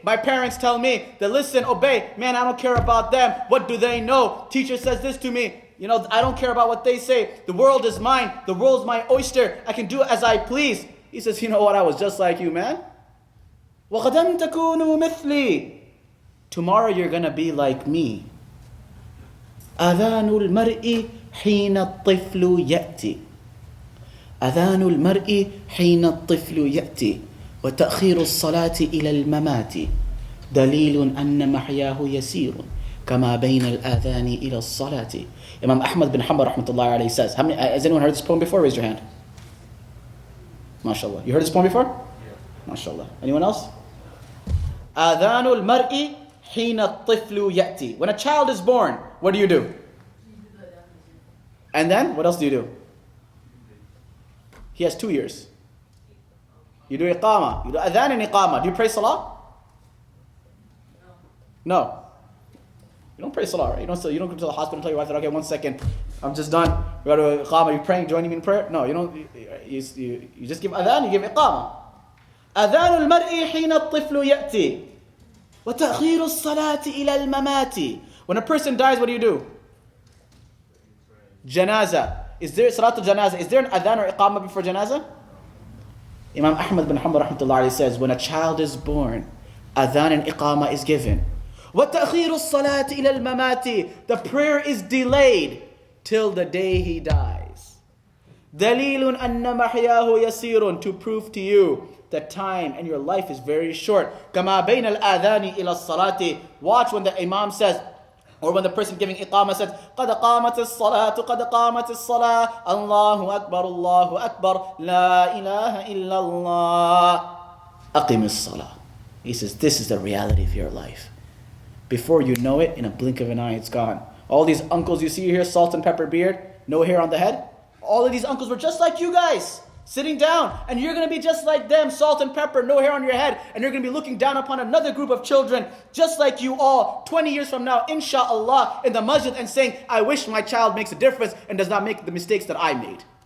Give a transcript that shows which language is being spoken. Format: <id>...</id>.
<en>My parents tell me that, listen, obey. Man, I don't care about them. What do they know? Teacher says this to me. I don't care about what they say. The world is mine. The world's my oyster. I can do as I please. He says, you know what? I was just like you, man.</en> <ar>وَغَدًا تَكُونُوا مِثْلِي.</ar> <en>Tomorrow you're going to be like me.</en> <ar>أذان المرء حين الطفل يأتي. أذان المرء حين الطفل يأتي. وتأخير الصلاة إلى الممات. دليل أن محياه يسير. كما بين الآذان إلى الصلاة.</ar> <en>Imam Ahmad bin Hanbal rahmatullahi alayhi says, has anyone heard this poem before? Raise your hand. MashaAllah. You heard this poem before? Yeah. MashaAllah. Anyone else?</en> <ar>أذان المرء حين الطفل يأتي.</ar> <en>When a child is born, what do you do? And then, what else do you do? He has 2 years. You do iqama. You do adhan and iqama. Do you pray salah? No. You don't pray salah, right? You don't go to the hospital and tell your wife that, okay, 1 second, I'm just done. We got to iqama. You praying, joining me in prayer? No, you don't. You just give adhan, you give iqama.</en> <ar>أذان المرء حين الطفل يأتي وتأخير الصلاة إلى الممات.</ar> <en>When a person dies, what do you do? Janaza. Is there salatul janaza? Is there an adhan or iqamah before janaza? Imam Ahmad bin Hanbal rahmatullahi says, when a child is born, adhan and iqamah is given.</en> <ar>وَتَأْخِيرُ الصَّلَاةِ إِلَى الْمَمَاتِ.</ar> <en>The prayer is delayed till the day he dies.</en> <ar>دَلِيلٌ أَنَّ مَحْيَاهُ يَسِيرٌ.</ar> <en>To prove to you that time and your life is very short.</en> <ar>كَمَا بَيْنَ الْآذَانِ إِلَى الصَّلَاةِ.</ar> <en>Watch when the imam says, or when the person giving iqamah says,</en> <ar>قَدْ قَامَتِ الصَّلَاةُ قَدْ قَامَتِ الصَّلَاةُ اللَّهُ أَكْبَرُ اللَّهُ أَكْبَرُ لَا إِلَهَ إِلَّا اللَّهُ أَقِمِ الصَّلَاةِ.</ar> <en>He says, this is the reality of your life. Before you know it, in a blink of an eye, it's gone. All these uncles you see here, salt and pepper beard, no hair on the head. All of these uncles were just like you guys, sitting down. And you're going to be just like them, salt and pepper, no hair on your head. And you're going to be looking down upon another group of children, just like you all, 20 years from now, inshallah, in the masjid, and saying, I wish my child makes a difference and does not make the mistakes that I made.</en>